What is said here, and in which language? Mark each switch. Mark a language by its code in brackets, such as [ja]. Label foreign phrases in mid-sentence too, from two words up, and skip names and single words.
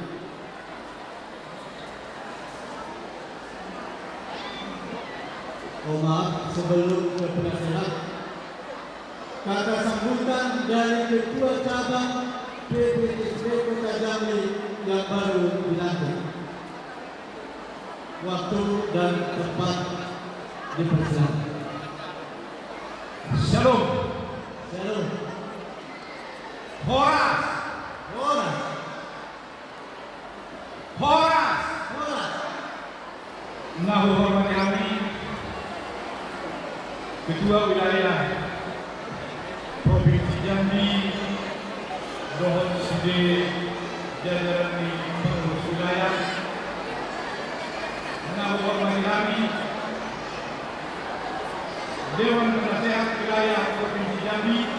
[id] Maaf, sebelum ke penasihat, kata sambutan dari Ketua Cabang PPDSD Kota Jambi yang baru dilantik. Waktu dan tempat dipersilakan. Shalom. Shalom. Horas. Horas. Horas. Horas. Nah, hormati kami Ketua Wilayah Provinsi Jambi Dohon Sidi jajaran di pengurus wilayah. Nah, hormati kami Dewan Penasehat Wilayah Provinsi Jambi.